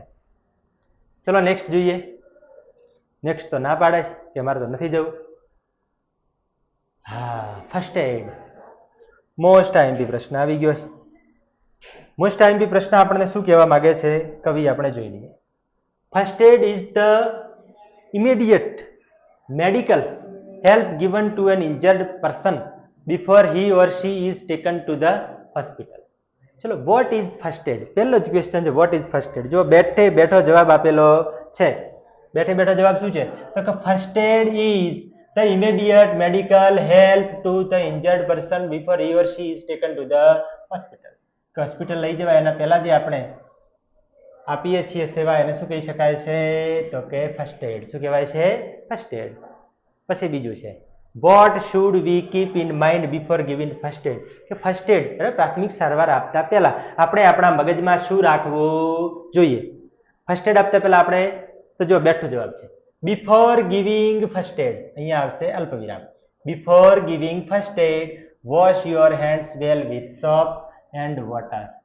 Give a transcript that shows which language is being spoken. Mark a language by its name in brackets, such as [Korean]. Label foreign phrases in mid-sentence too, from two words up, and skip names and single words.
[Gujarati] ચલો નેક્સ્ટ જોઈએ. નેક્સ્ટ તો ના પાડે છે કે મારે તો નથી જવું. હા, [English] first aid most IMP [Gujarati] પ્રશ્ન આવી ગયો છે. [English] most IMP [Gujarati] પ્રશ્ન આપણને શું કહેવા માંગે છે કવિ આપણે જોઈ લઈએ. [English] first aid is the immediate medical help given to an injured person before he or she is taken to the hospital. ચલો, what is first aid? [Gujarati] પહેલો જ ક્વેશ્ચન છે, [English] what is first aid? [Gujarati] જો બેઠે બેઠો જવાબ આપેલો છે. બેઠે બેઠો જવાબ શું છે તો કે [English] first aid is the immediate medical help to the injured person before he or she is taken to the hospital. [Gujarati] કે હોસ્પિટલ લઈ જવાય એના પહેલા જે આપણે આપીએ છીએ સેવા એને શું કહી શકાય છે તો કે [English] first aid. [Gujarati] શું કહેવાય છે? [English] first aid. [Gujarati] પછી બીજું છે [English] what should we keep in mind before giving first aid? [Gujarati] કે [English] first aid [Gujarati] પ્રાથમિક સારવાર આપતા પહેલા આપણે આપણા મગજમાં શું રાખવું જોઈએ? [English] first aid [Gujarati] આપતા પહેલા આપણે તો જો બેઠો જવાબ છે [English] before giving first aid. [Gujarati] અહીંયા આવશે અલ્પવિરામ. [English] before giving first aid wash your hands well with soap and water.